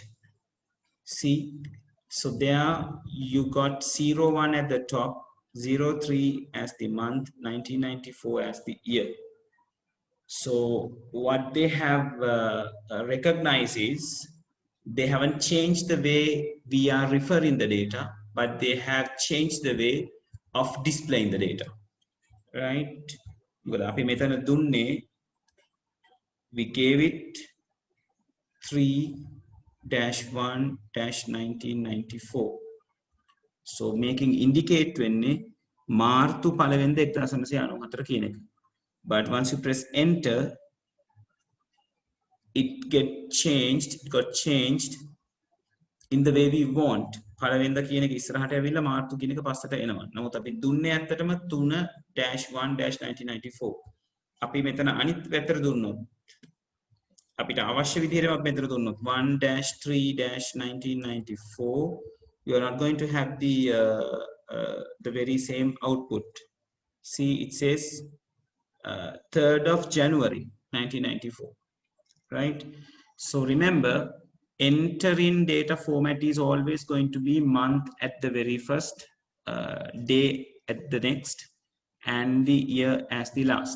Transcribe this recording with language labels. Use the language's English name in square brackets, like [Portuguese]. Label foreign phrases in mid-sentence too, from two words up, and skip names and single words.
[English] See, so there you got 01 at the top, 03 as the month, 1994 as the year. So what they have recognized is, they haven't changed the way we are referring the data, but they have changed the way of displaying the data, right? Because [Sinhala] අපි මෙතන දුන්නේ, [English] we gave it 3-1-1994. So making indicate [Sinhala] වෙන්නේ මාර්තු 1 වෙනිදා 1994 කියන එක. [English] But once you press enter, it got changed in the way we want. [Sinhala] පළවෙනිදා කියන එක ඉස්සරහට ඇවිල්ලා මාර්තු කියන එක පස්සට එනවා. නමුත් අපි දුන්නේ ඇත්තටම 3-1-1994. අපි මෙතන අනිත් පැත්තට දුන්නොත්, අපිට අවශ්‍ය විදිහටම අපි මෙතන දුන්නොත් 1-3-1994, [English] you are not going to have the very same output. See, it says 3rd of January 1994, right? So remember, entering data format is always going to be month at the very first, day at the next, and the year as the last.